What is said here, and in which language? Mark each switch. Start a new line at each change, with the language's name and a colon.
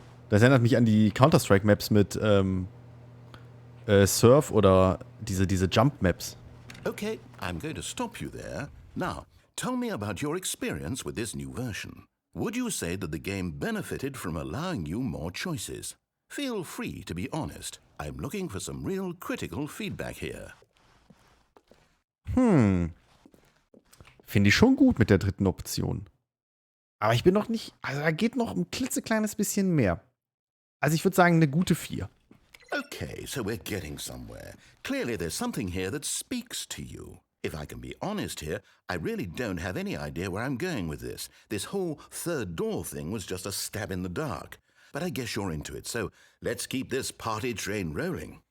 German: Das erinnert mich an die Counter-Strike-Maps mit Surf oder diese Jump-Maps.
English: Okay, I'm going to stop you there. Now, tell me about your experience with this new version. Would you say that the game benefited from allowing you more choices? Feel free to be honest. I'm looking for some real critical feedback here.
German: Finde ich schon gut mit der dritten Option. Aber ich bin noch nicht... Also da geht noch ein klitzekleines bisschen mehr. Also ich würde sagen, eine gute 4.
English: Okay, so we're getting somewhere. Clearly there's something here that speaks to you. If I can be honest here, I really don't have any idea where I'm going with this. This whole third door thing was just a stab in the dark. But I guess you're into it, so let's keep this party train rolling.